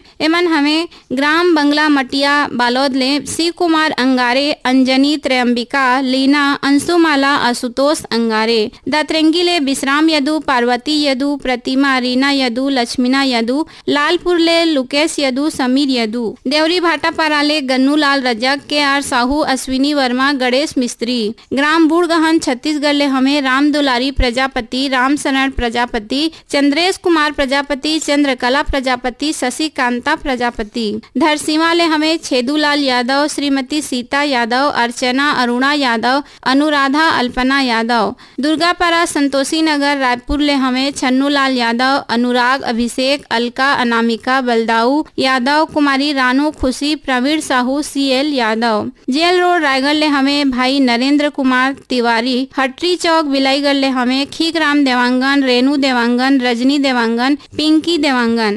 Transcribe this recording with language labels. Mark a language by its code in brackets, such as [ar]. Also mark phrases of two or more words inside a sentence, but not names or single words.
[hne] एमन हमें ग्राम बंगला मटिया बालोद ले शिव कुमार अंगारे, अंजनी त्रयंबिका, लीना, अंशुमाला, आशुतोष अंगारे, दातरंगी ले विश्राम यदु, पार्वती यदु, प्रतिमा, रीना यदु, लक्ष्मीना यदु, लालपुर ले लुकेश यदु, समीर यदु, देवरी भाटापारा ले गन्नू लाल रजक, के आर साहू, अश्विनी वर्मा, गणेश मिस्त्री, ग्राम बूढ़गहन छत्तीसगढ़ ले हमें राम दुलारी प्रजापति, राम शरण प्रजापति, चंद्रेश कुमार प्रजापति, चंद्रकला प्रजापति, शशिकांता प्रजापति, धरसीवा ले हमें छेदूलाल यादव, श्रीमती सीता यादव, अर्चना अरुणा यादव, अनुराधा अल्पना यादव, दुर्गापारा संतोषी नगर रायपुर ले हमें छन्नूलाल यादव, अनुराग, अभिषेक, अलका, अनामिका, बलदाऊ यादव, कुमारी रानू, खुशी, प्रवीण साहू, CL यादव, जेल रोड रायगढ़ ले हमें भाई नरेंद्र कुमार तिवारी, हटरी चौक बिलाईगढ़ ले हमें खीकराम देवांगन, रेणु देवांगन, रजनी देवांगन, पिंकी देवांगन।